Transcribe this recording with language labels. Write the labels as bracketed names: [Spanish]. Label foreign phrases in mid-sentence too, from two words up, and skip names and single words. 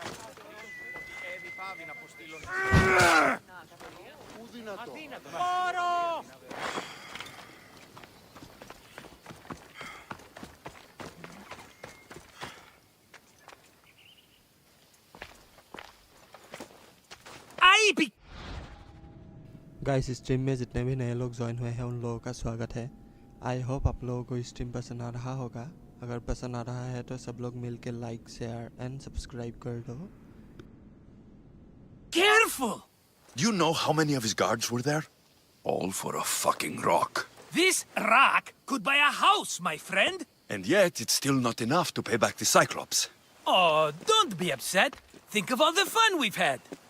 [English] Έδι πάβει να αποστείλω. Πού δυνατό. Πόρο! guys stream [Hindi] में जितने भी नए लोग ज्वाइन हुए हैं उन लोगों का स्वागत है। [English] I hope [Hindi] आप लोगों को स्ट्रीम पसंद आ रहा होगा। अगर पसंद आ रहा है तो सब लोग मिलके [English] like share and subscribe [Hindi] कर दो। [English] Careful! Do you know how many of his guards were there? All for a fucking rock. This rock could buy a house, my friend. And yet, it's still not enough to pay back the Cyclops. Oh, don't be upset. Think of all the fun we've had.